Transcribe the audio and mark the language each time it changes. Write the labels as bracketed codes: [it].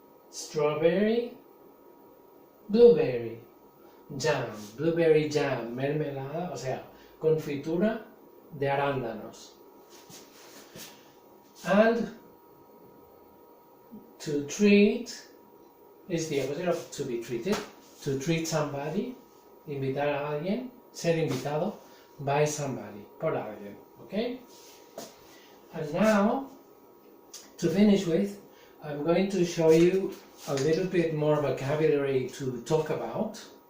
[en] Strawberry, blueberry, jam, blueberry jam, [es] mermelada, o sea, confitura de arándanos. [en] And to treat is the opposite of to be treated. To treat somebody, [es] invitar a alguien, ser invitado [en] by somebody, [es] por alguien, okay? [en] And now, to finish with, I'm going to show you a little bit more vocabulary to talk about.